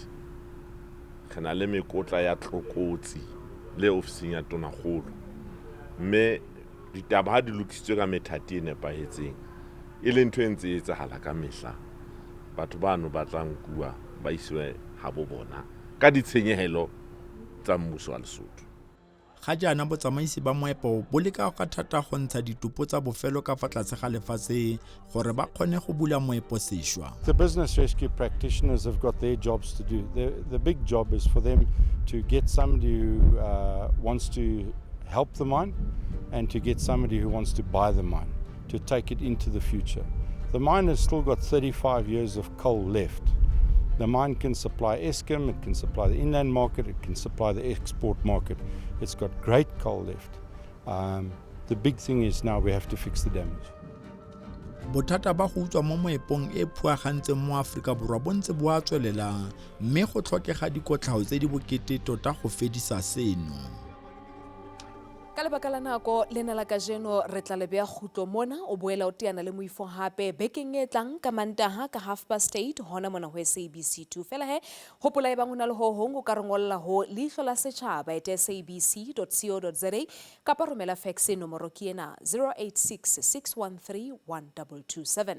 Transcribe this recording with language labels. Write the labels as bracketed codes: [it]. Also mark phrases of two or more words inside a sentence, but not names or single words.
[st] Re na le mekotla ya tlokotsi le ofising ya tonakgolo. Mme ditaba ha di lokisitswe ka methati e nepahetseng e le ntho e ntse e etsahala ka mehla. Batho bano ba tlang kuwa ba iswe ha bo bona ka ditshenyehelo tsa mmuso wa Lesotho. [tn] Ga jaana botsamaisi ba moepo bo leka ka thata go ntsha ditupo tsa bofelo ka fa tlase ga lefatshe gore ba kgone go bula moepo sešwa. [en] The business rescue practitioners have got their jobs to do. The big job is for them to get somebody who wants to help the mine and to get somebody who wants to buy the mine, to take it into the future. The mine has still got 35 years of coal left. The mine can supply Eskom, it can supply the inland market, it can supply the export market. It's got great coal left. The big thing is now we have to fix the damage. [tn] Bothata ba go utswa mo moepong e phuagantseng mo Afrika Borwa bo ntse bo a tswelela mme go tlhokega dikotlhao tse di bokete tota go fedisa seno. [st] Ka lebaka la nako lena la kajeno re tla lebea khutlo mona o boela o teana le moifo hape bekeng e tlang ka Mantaha ka 8:30 hona mona ho SABC 2 fela he hopola e bang ona le ho hong o ka rengolla ho Leihlo La Sechaba @sabc.co.za kapa romela fax nomoro ke ena 086 613 1227.